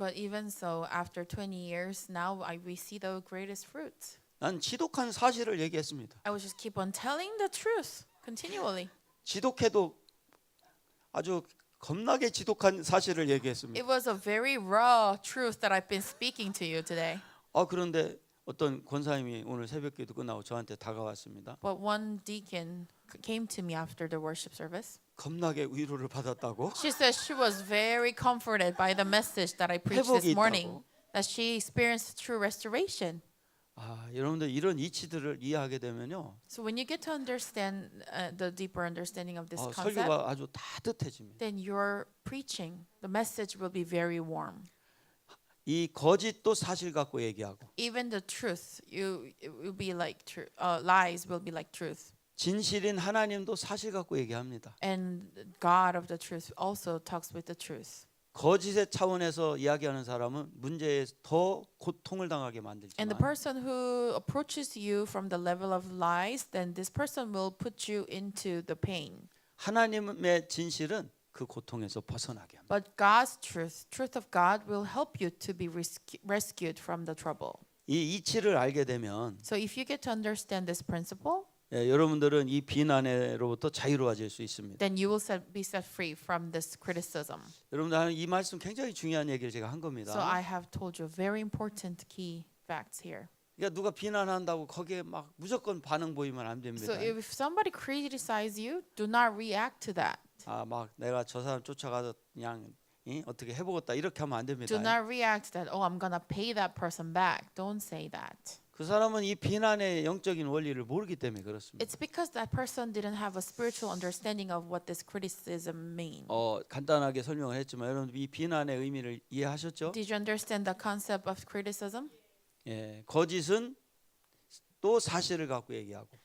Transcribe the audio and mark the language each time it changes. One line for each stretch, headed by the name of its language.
English: But even so, after 20 years, now we see the greatest fruits.
Korean: 난 지독한 사실을 얘기했습니다.
English: I would just keep on telling the truth continually.
Korean: 지독해도 아주 겁나게 지독한 사실을 얘기했습니다.
English: It was a very raw truth that I've been speaking to you today.
Korean: 그런데 어떤 권사님이 오늘 새벽기도 끝나고 저한테 다가왔습니다.
English: But one deacon came to me after the worship service.
Korean: 겁나게 위로를 받았다고.
English: She said she was very comforted by the message that I preached this
Korean: 회복이
English: morning,
Korean: 있다고.
English: that she experienced true restoration.
Korean: 여러분들 이런 이치들을 이해하게 되면요,
English: So when you get to understand the deeper understanding of this concept,
Korean: 설교가 아주 따뜻해집니다.
English: then your preaching, the message will be very warm.
Korean: 이 거짓도 사실 갖고 얘기하고,
English: Even the truth, it will be like lies will be like truth.
Korean: 진실인 하나님도 사실 갖고 얘기합니다.
English: And God of the truth also talks with the truth.
Korean: 거짓의 차원에서 이야기하는 사람은 문제에 더 고통을 당하게
English: And the person who approaches you from the level of lies, then this person will put you into the pain.
Korean: 하나님의 진실은 그 고통에서 벗어나게 합니다.
English: But God's truth of God will help you to be rescued from the trouble.
Korean: 이 이치를 알게 되면
English: So if you get to understand this principle,
Korean: 여러분들은 이 비난으로부터 자유로워질 수 있습니다.
English: then you will be set free from this criticism.
Korean: 여러분들 이 말씀 굉장히 중요한 얘기를 제가 한 겁니다.
English: So I have told you very important key facts here.
Korean: 그러니까 누가 비난한다고 거기에 막 무조건 반응 보이면 안 됩니다.
English: So if somebody criticizes you, do not react to that.
Korean: 막 내가 저 사람 쫓아가서 그냥 어떻게 해보겠다 이렇게 하면 안 됩니다.
English: Do not react that, oh, I'm gonna pay that person back. Don't say that.
Korean: 그 사람은 이 비난의 영적인 원리를 모르기 때문에 그렇습니다.
English: It's because that person didn't have a spiritual understanding of what this criticism means.
Korean: 간단하게 설명을 했지만 여러분 이 비난의 의미를 이해하셨죠?
English: Did you understand the concept of criticism?
Korean: 거짓은 또 사실을 갖고 얘기하고